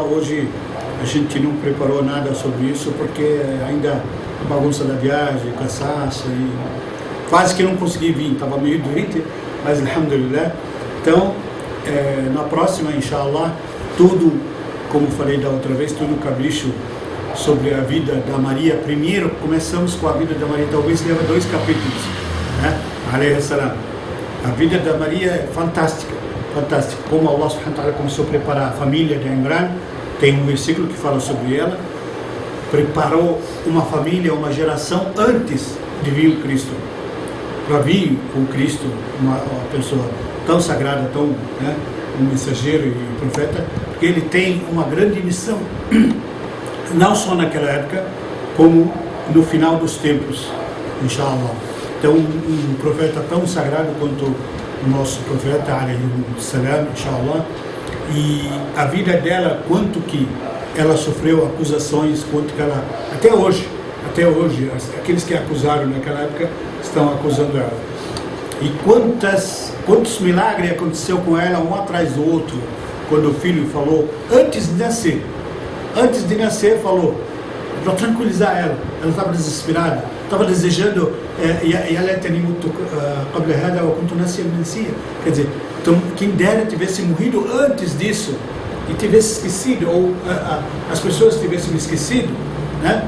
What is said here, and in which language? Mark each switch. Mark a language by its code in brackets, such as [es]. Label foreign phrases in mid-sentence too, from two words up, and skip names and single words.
[pt] Hoje a gente não preparou nada sobre isso porque ainda a bagunça da viagem, cansaço e quase que não consegui vir, estava meio doente, mas alhamdulillah. Então, na próxima, inshallah, tudo, como falei da outra vez, tudo capricho sobre a vida da Maria. Primeiro, começamos com a vida da Maria, talvez leva 2 capítulos, né? [ar] عليه السلام. [pt] A vida da Maria é fantástica, fantástica. Como [ar] الله سبحانه و تعالى [pt] começou a preparar a família de Imran, tem um versículo que fala sobre ela, preparou uma família, uma geração antes de vir o Cristo. Para vir o Cristo, uma pessoa tão sagrada, tão, né, um mensageiro e profeta, porque ele tem uma grande missão, não só naquela época, como no final dos tempos, inshallah. Então, um profeta tão sagrado quanto o nosso profeta, [ar] عليه السلام، إن شاء الله, [pt] e a vida dela, quanto que ela sofreu acusações, quanto que ela, até hoje, aqueles que acusaram naquela época estão acusando ela. E quantos milagres aconteceu com ela, um atrás do outro, quando o filho falou, antes de nascer falou, para tranquilizar ela estava desesperada, estava desejando, quer dizer, então, quem dera tivesse morrido antes disso, e tivesse esquecido, ou as pessoas tivessem esquecido, né?